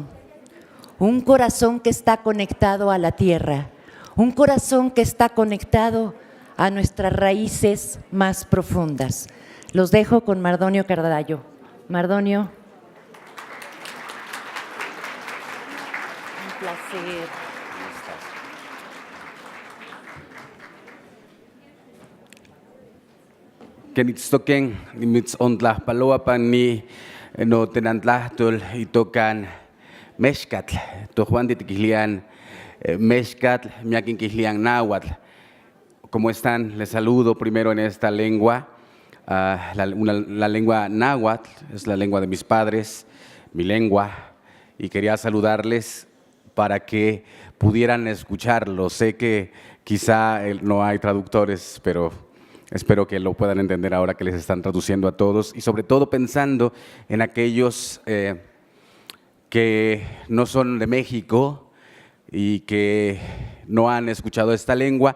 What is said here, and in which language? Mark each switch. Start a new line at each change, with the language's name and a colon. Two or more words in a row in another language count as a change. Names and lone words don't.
Spanish: Un corazón que está conectado a la tierra, un corazón que está conectado a nuestras raíces más profundas. Los dejo con Mardonio Carballo. Mardonio. Un placer.
Nahuatl languages: Kenitstoken nimitzontlahtpaloapan ni no tenantlahtol itokan mexcatl, tojuan titikihlian mexcatl, miakinkihlian náhuatl.
Spanish: ¿Cómo están? Les saludo primero en esta lengua. La lengua náhuatl es la lengua de mis padres, mi lengua, y quería saludarles para que pudieran escucharlo. Sé que quizá no hay traductores, pero espero que lo puedan entender ahora que les están traduciendo a todos y sobre todo pensando en aquellos que no son de México y que no han escuchado esta lengua.